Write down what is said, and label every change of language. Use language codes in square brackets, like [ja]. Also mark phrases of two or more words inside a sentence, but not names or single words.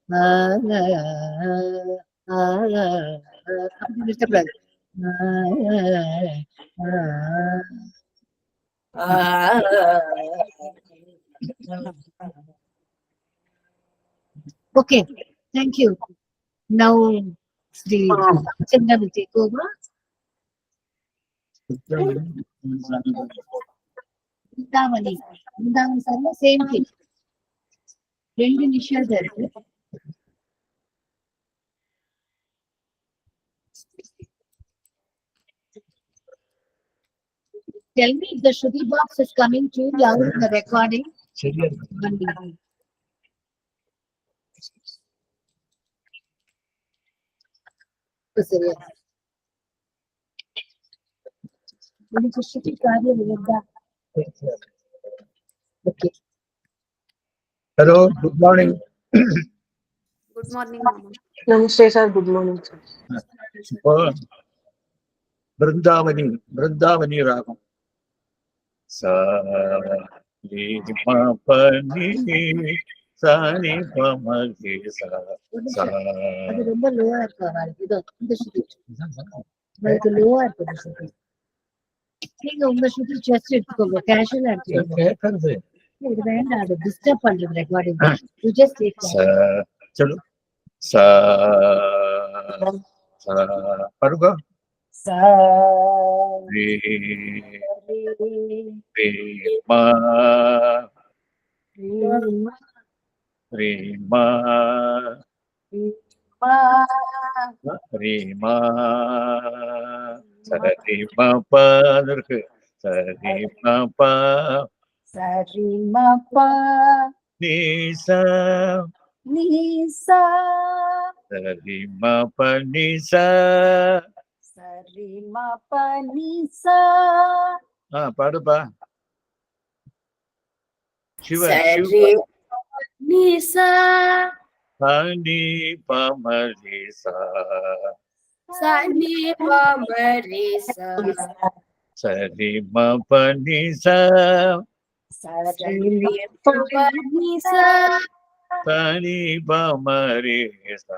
[ta] அப்படி நிறுத்தக்கூடாது [en] okay thank you now Sri Chandra will take over [ta] Vindavani sarla [en] same thing [ta] ரெண்டு நிமிஷம் தான் இருக்கு [en] tell me if the Shruti box is coming too loud in the recording [ta] சரியா உனக்கு ஸ்ருதி காரியம் இருந்தா ஓகே [en] Hello, good morning. Good morning, Mama. Namaste, sir. Good morning, sir. Vrindavani Ragam. Sa ni ma pa ni sa ni pa ma ge sa sa. [ta] அது ரொம்ப லோவா இருக்கு அவளுக்கு இதோ இந்த ஸ்ருதி உங்களுக்கு லோவா இருக்கு ஸ்ருதி நீங்க உங்க ஸ்ருதி ஜஸ்ட் எடுத்துக்கோங்க கேஷுவலா எடுத்துக்கோங்க கேக்குறது இது வேண்டாம் அது டிஸ்டர்ப் பண்றது [en] recording you just take sa chalo sa sa paruga sa re re ma re ma re ma சரி ma pa [ta] இருக்கு சரி ma pa சரி மபா ni sa நீசா சரி ma pa ni sa சரி மபா நீசா பாடுப்பா சிவ Sari Nisa Sani pamarisa. Sani pamarisa. Sari ma panisa. Sani pamarisa. Sani pamarisa.